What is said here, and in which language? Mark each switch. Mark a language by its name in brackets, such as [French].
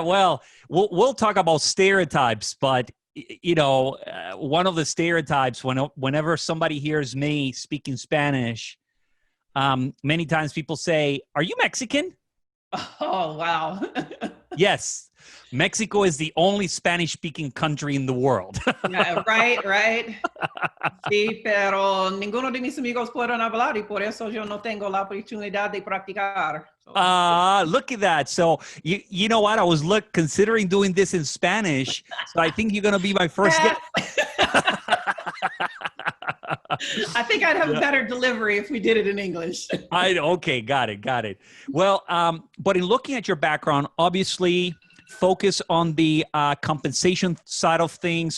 [English] Well, we'll talk about stereotypes, but one of the stereotypes whenever somebody hears me speaking Spanish, many times people say, "Are you Mexican?" Oh, wow. Yes. Mexico is the only Spanish-speaking country in the world. Yeah, right. [Spanish] Sí, pero ninguno de mis amigos pueden hablar y por eso yo no tengo la oportunidad de practicar. [English] Look at that. So you know what? I was considering doing this in Spanish. So I think you're going to be my first guest. I think I'd have a better delivery if we did it in English. Okay. Got it. Well, but in looking at your background, obviously focus on the compensation side of things.